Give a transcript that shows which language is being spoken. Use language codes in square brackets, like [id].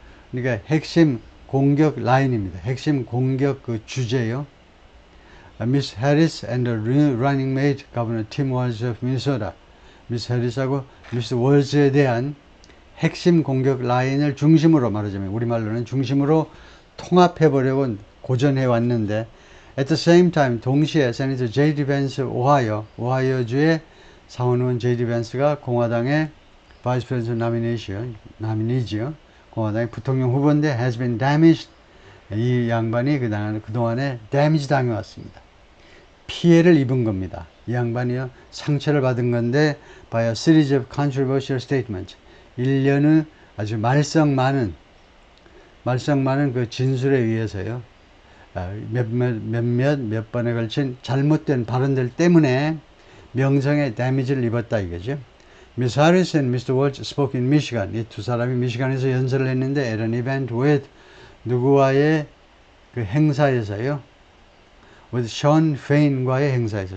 [ko] 그러니까 핵심 공격 라인입니다. 핵심 공격 그 주제요. [en] Miss Harris and the running mate Governor Tim Walz of Minnesota. [ko] 미스 해리스하고 미스 월즈에 대한 핵심 공격 라인을 중심으로 말하자면 우리말로는 중심으로 통합해 보려고 고전해 왔는데 [en] at the same time [ko] 동시에 세니터 J.D. Vance 오하이오주의 상원의원 J.D. Vance가 공화당의 [en] Vice President nominee [ko] 공화당의 부통령 후보인데 [en] has been damaged. [ko] 이 양반이 그동안에 damage 당해왔습니다. 피해를 입은 겁니다. 이 양반이요 상처를 받은 건데 [en] by a series of controversial statements. [ko] 일련의 아주 말썽 많은 그 진술에 의해서요 몇 번에 걸친 잘못된 발언들 때문에 명성에 데미지를 입었다 이거죠. [en] Miss Harris and Mr. Walz spoke in Michigan. [ko] 이 두 사람이 미시간에서 연설을 했는데 [en] at an event with [ko] 누구와의 그 행사에서요. with Sean Fain과의 행사에서.